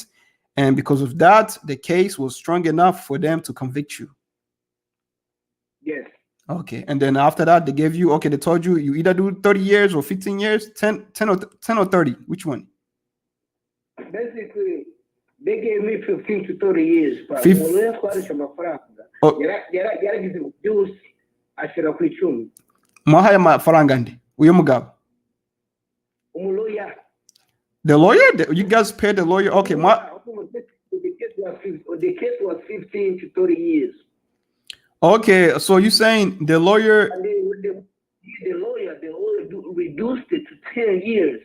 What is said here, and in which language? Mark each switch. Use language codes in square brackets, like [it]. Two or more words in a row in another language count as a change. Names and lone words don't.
[en] And because of that, the case was strong enough for them to convict you. Yes. Okay. And then after that, they told you either do 30 years or 15 years, 10 or 30. Which one? Basically, they gave me 15 to 30 years. But [rn] mwahaye amafaranga ndi uyo mugabo? [en] The lawyer? You guys paid the lawyer? Okay. The case was 15 to 30 years. Okay, so you're saying the lawyer... And the lawyer reduced it to 10 years.